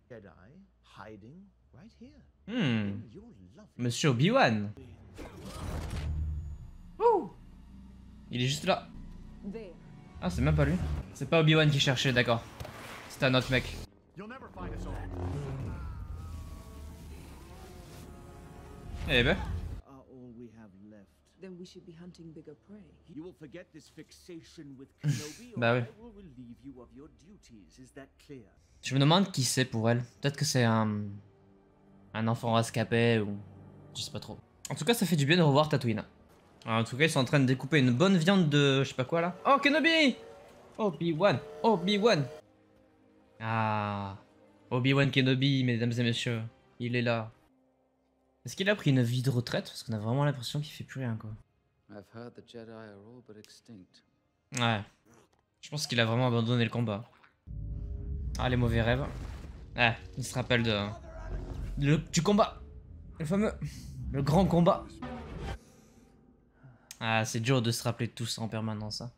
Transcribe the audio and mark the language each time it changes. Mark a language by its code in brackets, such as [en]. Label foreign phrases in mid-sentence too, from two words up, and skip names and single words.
[fr] Monsieur Obi-Wan. Il est juste là. Ah c'est même pas lui. C'est pas Obi-Wan qui cherchait, d'accord. C'est un autre mec. Eh ben. [en] Then we should be hunting bigger prey. You will forget this fixation with Kenobi, [fr] bah [en] or [fr] oui. [en] I will relieve you of your duties. Is that clear? [fr] Je me demande qui c'est pour elle. Peut-être que c'est un enfant rescapé ou je sais pas trop. En tout cas, ça fait du bien de revoir Tatooine. Alors, en tout cas, ils sont en train de découper une bonne viande de je sais pas quoi là. Oh Kenobi! Obi-Wan, Obi-Wan. Ah, Obi-Wan Kenobi, mesdames et messieurs. Il est là. Est-ce qu'il a pris une vie de retraite? Parce qu'on a vraiment l'impression qu'il fait plus rien, quoi. [en] I've heard the Jedi are all but extinct. [fr] Ouais. Je pense qu'il a vraiment abandonné le combat. Ah, les mauvais rêves. Ouais, il se rappelle du combat. Le fameux. Le grand combat. Ah, c'est dur de se rappeler de tout ça en permanence. Hein.